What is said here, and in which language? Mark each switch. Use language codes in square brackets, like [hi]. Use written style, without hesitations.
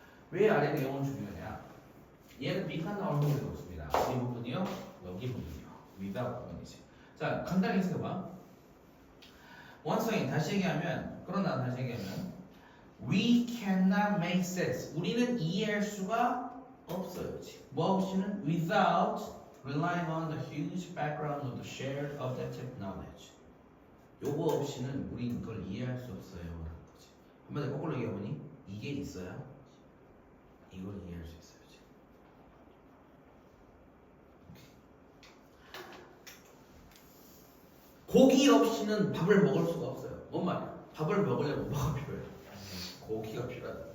[ko] 왜 아래 내용은 중요하냐? 얘는 밑간 나올 확률이 높습니다. 이 부분이요, 여기 부분이요. 위다 부분이지. 자, 간단히 생각해봐. 원성이 다시 얘기하면, 그러나 다시 얘기하면, [en] we cannot make sense. [ko] 우리는 이해할 수가 없어요. 뭐 없이는 [en] without relying on the huge background of the shared objective knowledge. [ko] 요거 없이는 우리는 그걸 이해할 수 없어요. 라는 거지. 한마디로 거꾸로 얘기해보니 이게 있어야 이걸 이해할 수 있어요. 고기 없이는 밥을 먹을 수가 없어요. 뭔 말이야? 밥을 먹으려면 뭐가 필요해? 고기가 필요하다.